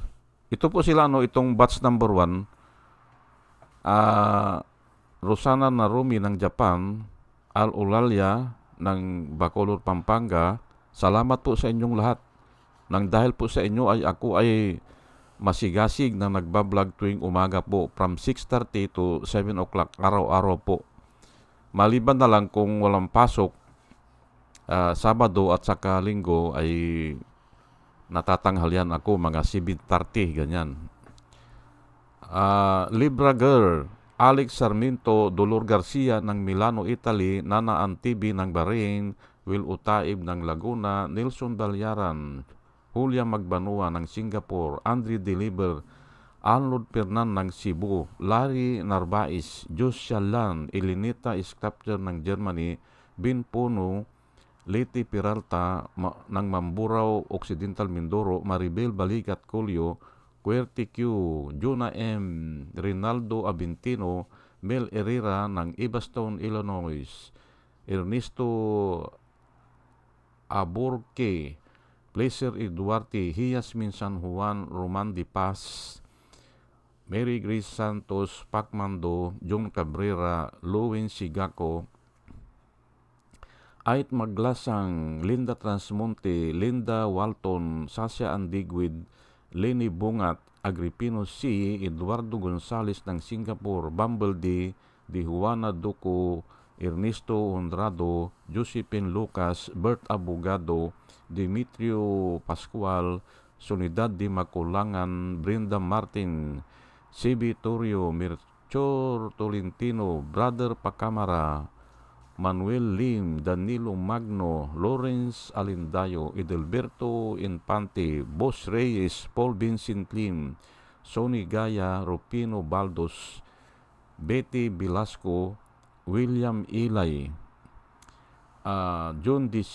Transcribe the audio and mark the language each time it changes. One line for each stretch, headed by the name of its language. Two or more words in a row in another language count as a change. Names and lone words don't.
Filipino: Ito po sila, itong
English: batch number
Filipino: 1, Rosana Narumi ng Japan, Al Ulalia ng Bacolod, Pampanga. Salamat po sa inyong lahat. Nang dahil po sa inyo ay ako ay masigasig na nagbablog tuwing umaga po
English: from 6:30 to 7 o'clock
Filipino: araw-araw po. Maliban na lang kung walang pasok, Sabado at saka Linggo ay natatanghalian ako mga 7:30 ganyan. Libra Girl, Alex Sarmiento, Dolor Garcia ng Milano, Italy, Nana Antibi ng Bahrain, Will Utaib ng Laguna, Nelson Balyaran, Julia Magbanua ng Singapore, Andre Deliver, Arnold Pernan ng Cebu, Larry Narvaez, Josia Lan, Elinita Sculpture ng Germany, Bin Puno, Leti Peralta ng Mamburao, Occidental Mindoro, Maribel Baligat Colio, Querty Q, Juna M, Rinaldo Abintino, Mel Herrera ng Evanston, Illinois, Ernesto Aborque, Placer Eduarte, Hiasmin San Juan, Roman Di Paz, Mary Grace Santos, Pacmando, John Cabrera, Lowen Sigaco, Ait Maglasang, Linda Transmonte, Linda Walton, Sasha Andigwid, Lenny Bungat, Agripino C, Eduardo Gonzales ng Singapore, Bumble D, Di Juana Duco, Ernesto Honrado, Josephine Lucas, Bert Abogado, Demetrio Pascual, Sonidad Di Maculangan, Brenda Martin, CB Torrio, Mirchor Tolentino, Brother Pacamara, Manuel Lim, Danilo Magno, Lawrence Alindayo, Edelberto Infante, Boss Reyes, Paul Vincent Lim, Sonny Gaya, Rupino Baldos, Betty Velasco, William Ilay, John D.